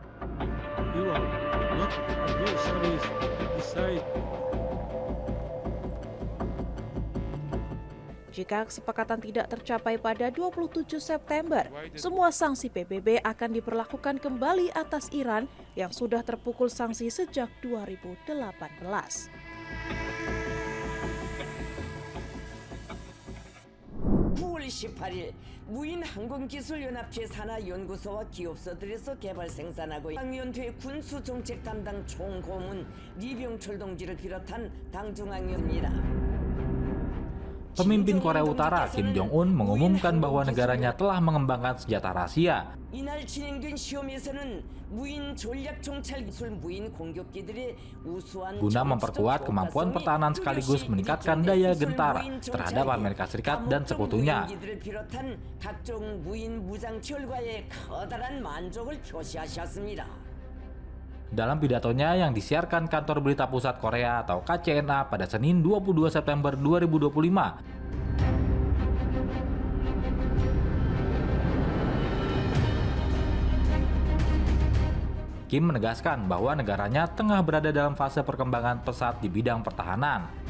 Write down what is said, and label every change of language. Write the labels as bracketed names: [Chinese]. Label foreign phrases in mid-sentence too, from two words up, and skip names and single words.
[Indonesian] Jika kesepakatan tidak tercapai pada 27 September, semua sanksi PBB akan diberlakukan kembali atas Iran yang sudah terpukul sanksi sejak 2018. [Korean] (9월 18일) 무인 항공기술연합체 산하연구소와 기업소들에서 개발 생산하고 당위원회 군수정책 담당 총고문 리병철 동지를 비롯한 당중앙위원입니다. [Indonesian] Pemimpin Korea Utara Kim Jong-un mengumumkan bahwa negaranya telah mengembangkan senjata rahasia. [Korean] 이날 진행된 시험에서는 무인 전략 정찰 기술 무인 공격기들의 우수한 [Indonesian] Guna memperkuat kemampuan pertahanan sekaligus meningkatkan daya gentara terhadap Amerika Serikat dan sekutunya. [Korean] 비롯한 각종 무인 무장 결과에 커다란 만족을 표시하셨습니다. [Indonesian] Dalam pidatonya yang disiarkan Kantor Berita Pusat Korea atau KCNA pada Senin 22 September 2025, Kim menegaskan bahwa negaranya tengah berada dalam fase perkembangan pesat di bidang pertahanan.